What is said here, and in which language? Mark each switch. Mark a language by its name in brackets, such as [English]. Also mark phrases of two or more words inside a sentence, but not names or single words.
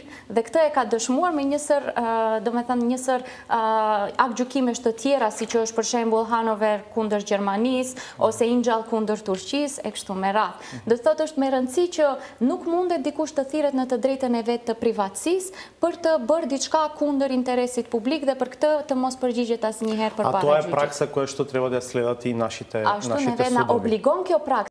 [Albanian] Dhe këtë e ka dëshmuar me një sër aktgjykimesh të tjera, si që është për shembull Hanover kundër Gjermanisë ose Ingjall kundër Turqisë e kështu me radhë. Do të thotë është me rëndësi që nuk mundet dikush të thirret në të drejtën e vet të privatësisë për të bërë diçka kundër interesit publik dhe për këtë të mos përgjigjet asnjëherë përpara. [Macedonian] Тоа е пракса која што треба да ја следат и нашите судови. [Albanian] Ashtu neve na obligon kjo praksa.